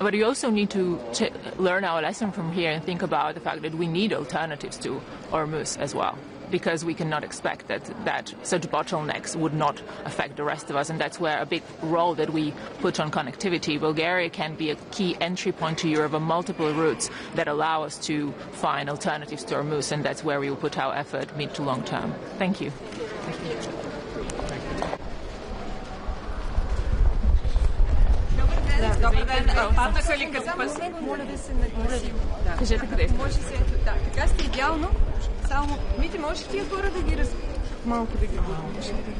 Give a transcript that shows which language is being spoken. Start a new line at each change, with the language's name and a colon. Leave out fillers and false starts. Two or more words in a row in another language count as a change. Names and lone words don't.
English: But we also need to learn our lesson from here and think about the fact that we need alternatives to Hormuz as well, because we cannot expect that such bottlenecks would not affect the rest of us. And that's where a big role that we put on connectivity. Bulgaria can be a key entry point to Europe on multiple routes that allow us to find alternatives to Hormuz, and that's where we will put our effort mid to long term. Thank you.
Bulgarian: Добър ден. Паднаха ли като пъс? Моля да се нагласи. Кажете къде сте. Може се ето. Да, така сте идеално. Само, Мити, можеш тия хора да ги малко да ги бъдеш?